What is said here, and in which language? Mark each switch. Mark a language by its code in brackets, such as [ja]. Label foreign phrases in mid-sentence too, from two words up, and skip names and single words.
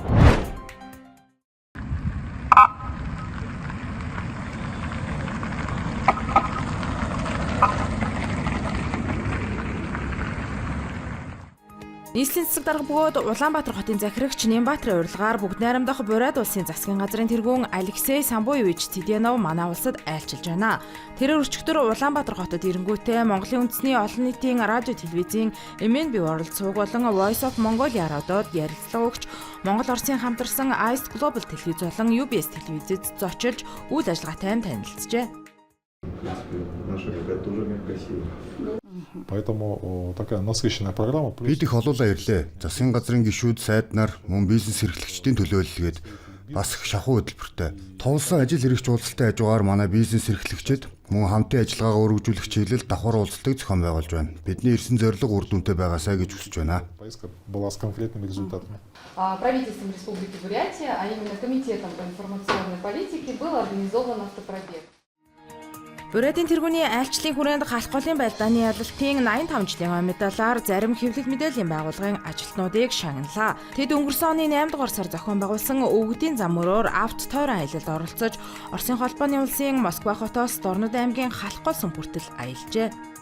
[mn] Нийслэлийн засаг дарга бөгөөд Улаанбаатар хотын захирагч Нямбаатарын урилгаар бүгд найрамдах Бурайд улсын засгийн газрын тэргүүн Алексей Самбуевич Цэдянов манай улсад айлчилж байна. Тэрээр өчигдөр Улаанбаатар хотод ирэнгүүтээ Монголын үндэсний олон нийтийн радио телевизийн MNB World сувг болон Voice of Mongolia радиод ярилцлага өгч Монгол Оросын хамтарсан Ice Global телевиз болон UBS телевизэд зочилж үйл ажиллагаатай танилцжээ. [ru] Поэтому такая насыщенная программа. [mn] Бид их олуулаа ирлээ. Засгийн газрын гишүүд, сайд нар, мөн бизнес эрхлэгчдийн төлөөлөлгээд бас их шахуу хөтөлбөртэй. Товлсон ажил хэрэгч уулзалтын хажуугаар манай бизнес эрхлэгчид мөн хамтын ажиллагаагаа өргөжүүлэх чиглэлд давхар уулзалтыг зохион байгуулж байна. Бидний ирсэн зорилго үр дүнтэй байгаасаа гэж хүсэж байна. [ru] Поездка была с конкретными результатами. Правительством Республики Бурятия, а именно Комитетом по информационной политике, был организован автопробег. [mn] Буриадын тэргүүний айлчлалын хүрээнд халах голын байлдааны ялалтын 85 жилийн медалаар зарим хэвлэл мэдээллийн байгууллагын ажилтнуудыг шагналаа. Тэд өнгөрсөн оны 8 дугаар сар зохион байгуулсан өвгдийн зам мөрөөр авт тойрон аялалд оролцож, Оросын холбооны улсын Москва хотоос Дорнод аймгийн халах гол сүм хүртэл аялжээ.